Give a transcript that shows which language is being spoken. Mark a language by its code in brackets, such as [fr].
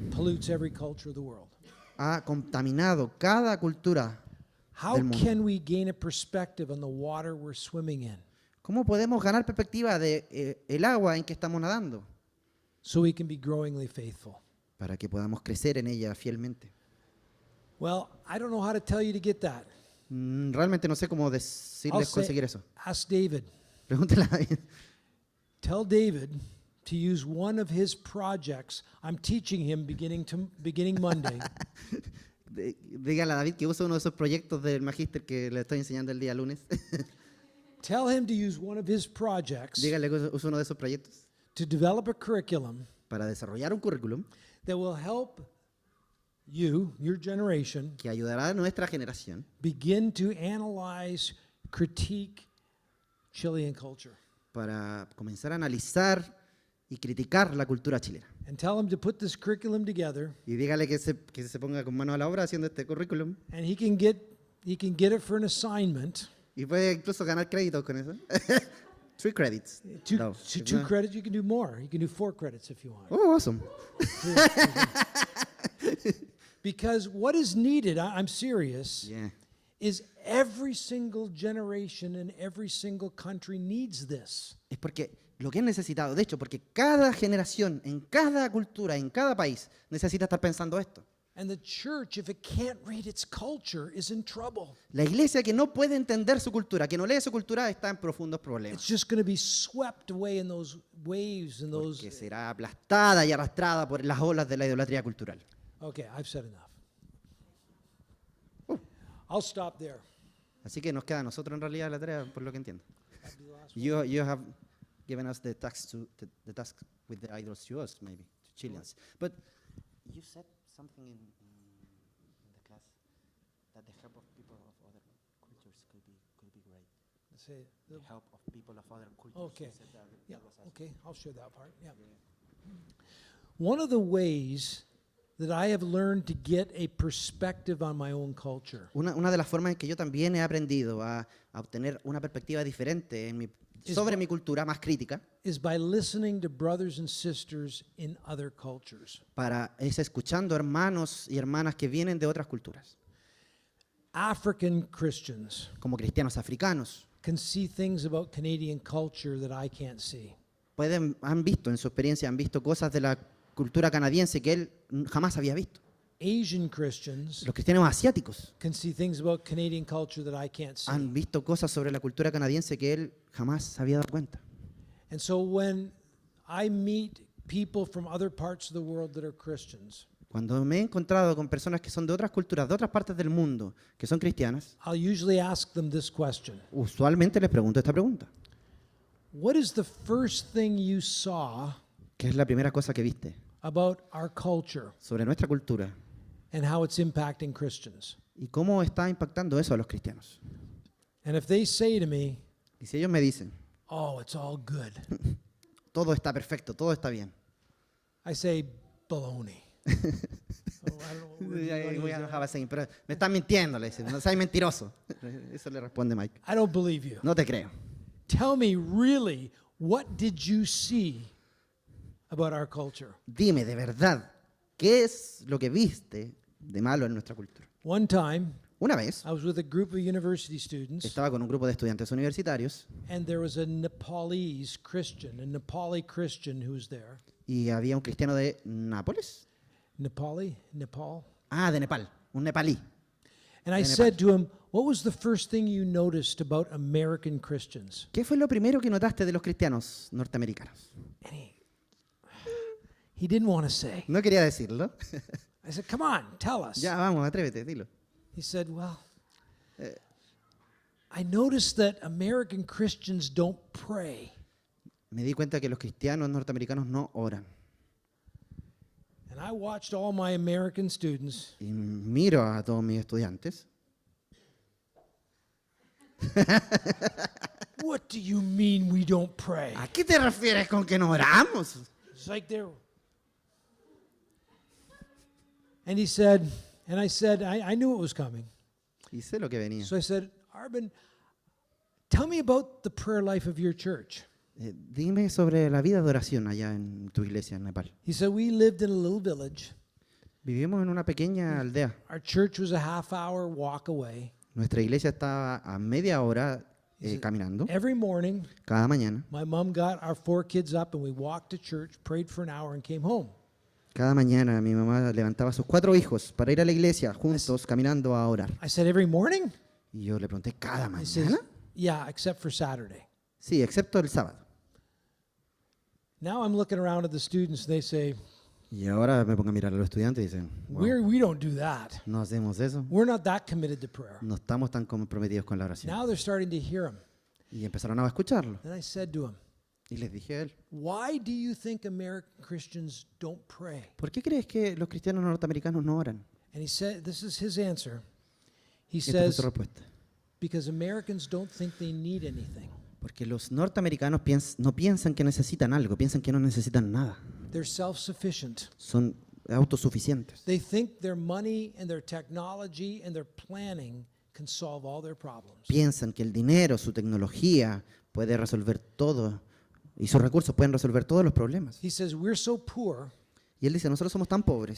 [en] pollutes every culture of the world. [es] ha contaminado cada cultura. [en] How [es] Del mundo. [en] can we gain a perspective on the water we're swimming in [es] ¿Cómo podemos ganar perspectiva de el agua en que estamos nadando [en] so we can be growingly faithful? [es] para que podamos crecer en ella fielmente? [en] Well, I don't know how to tell you to get that. [es] Realmente no sé cómo [en] I'll [es] decirles [en] say, [es] conseguir eso. [en] ask David. [es] Pregúntale a David. [en] Tell David to use one of his projects. I'm teaching him beginning Monday. [es] Dígale a David que use uno de esos proyectos del magíster que le estoy enseñando el día lunes. [en] Tell him to use one of his projects [es] Dígale que use uno de esos proyectos [en] to develop a curriculum [es] para desarrollar un currículum [en] that will help you, your generation, [es] que ayudará a nuestra generación [en] begin to analyze, critique Chilean culture. [es] para comenzar a analizar y criticar la cultura chilena. [en] And tell him to put this curriculum together, [es] Y dígale que se ponga con mano a la obra haciendo este currículum [en] and he can get it for an assignment. [es] y puede incluso ganar créditos con eso. [en] 3 credits. Two, No, two, two credits, you can do more. You can do 4 credits if you want. Oh, awesome. Because what is needed, I'm serious, Yeah. is every single generation in every single country needs this. [es] Es porque lo que es necesitado, de hecho, porque cada generación, en cada cultura, en cada país, necesita estar pensando esto. [en] And the church, if it can't read its culture, is in trouble. [es] La iglesia que no puede entender su cultura, que no lee su cultura, está en profundos [en] It's [es] problemas. [en] just going to be swept away in those waves and those. [es] Porque será aplastada y arrastrada por las olas de la idolatría cultural. [en] Okay, I've said enough. I'll stop there. [es] Así que nos queda a nosotros en realidad la tarea, por lo que entiendo. [en] You have given us the task with the idols to us, maybe, to Chileans. But you said something in the class that the help of people of other cultures could be great. Say, The help of people of other cultures. Okay. You said that yeah, was us. okay, I'll share that part. Yeah. One of the ways that I have learned to get a perspective on my own culture [es] Una de las formas en que yo también he aprendido a obtener una perspectiva diferente sobre mi cultura, más crítica, [en] is by listening to brothers and sisters in other cultures. [es] es escuchando hermanos y hermanas que vienen de otras culturas, [en] African Christians [es] como cristianos africanos. [en] can see things about Canadian culture that I can't see. [es] Han visto, en su experiencia, han visto cosas de la cultura canadiense que él jamás había visto. [en] Asian Christians [es] Los cristianos asiáticos [en] can see things about Canadian culture that I can't see. [es] han visto cosas sobre la cultura canadiense que él jamás se había dado cuenta. [en] And so when I meet people from other parts of the world that are Christians, [es] Cuando me he encontrado con personas que son de otras culturas, de otras partes del mundo, que son cristianas, [en] I'll usually ask them this question. [es] usualmente les pregunto esta pregunta. [en] What is the first thing you saw [es] ¿Qué es la primera cosa que viste [en] about our culture [es] sobre nuestra cultura [en] and how it's impacting Christians? [es] ¿Y cómo está impactando eso a los cristianos? [en] And if they say to me, [es] Y si ellos me dicen, [en] oh, it's all good, [es] todo está perfecto, todo está bien. [en] I say, baloney. Oh, I don't know, what do you- what [es] Voy [en] is a that? have a saying, [es] pero me estás mintiendo, le dicen, no seas mentiroso. Eso le responde Mike. [en] I don't believe you. [es] No te creo. [en] Tell me really, what did you see about our culture? [es] Dime de verdad, ¿qué es lo que viste de malo en nuestra cultura? [en] One time, [es] Una vez [en] I was with a group of university students, [es] estaba con un grupo de estudiantes universitarios [en] and there was a Nepalese Christian who was there. [es] y había un cristiano de Nápoles. [en] Nepal. [es] Ah, de Nepal, un nepalí. [en] And I [es] De Nepal. [en] said to him, what was the first thing you noticed about American Christians? [es] ¿Qué fue lo primero que notaste de los cristianos norteamericanos? [en] And he didn't want to say. [es] No quería decirlo. [en] I said, come on, tell us. [es] Ya, vamos, atrévete, dilo. [en] He said, well, I noticed that American Christians don't pray. [es] Me di cuenta que los cristianos norteamericanos no oran. [en] And I watched all my American students, [es] Y miro a todos mis estudiantes. [en] what do you mean we don't pray? [es] ¿A qué te refieres con que no oramos? [en] It's like they're. And he said, and I said, I knew it was coming. [es] Y sé lo que venía. [en] So I said, Arben, tell me about the prayer life of your church. [es] Dime sobre la vida de oración allá en tu iglesia en Nepal. [en] He said, we lived in a little village. [es] Vivimos en una pequeña aldea. [en] Our church was a half-hour walk away. [es] Nuestra iglesia estaba a media hora [en] He said, [es] caminando [en] Every morning, [es] cada mañana. [en] my mom got our 4 kids up and we walked to church, prayed for an hour, and came home. [es] Cada mañana mi mamá levantaba a sus 4 hijos para ir a la iglesia juntos caminando a orar. [en] I said, every morning? [es] Y yo le pregunté, ¿cada [en] He says, [es] mañana? [en] yeah, except for Saturday. [es] Sí, excepto el sábado. [en] Now I'm looking around at the students, they say, [es] Y ahora me pongo a mirar a los estudiantes y dicen, "Wow, [en] we don't do that. [es] no hacemos eso. [en] We're not that committed to prayer. [es] No estamos tan comprometidos con la oración. [en] Now they're starting to hear him. [es] Y empezaron a escucharlo. [en] And I said to him, [es] Y les dije a él, [en] why do you think American Christians don't pray? [es] ¿por qué crees que los cristianos norteamericanos no oran? [en] And he said, this is his answer. He [es] Esta fue [en] says, [es] su respuesta. [en] because Americans don't think they need anything. [es] Porque los norteamericanos no piensan que necesitan algo, piensan que no necesitan nada. [en] They're self-sufficient. [es] Son autosuficientes. [en] They think their money and their technology and their planning can solve all their problems. [es] Piensan que el dinero, su tecnología puede resolver todo y sus recursos pueden resolver todos los problemas. [en] He says, we're so poor [es] Y él dice, nosotros somos tan pobres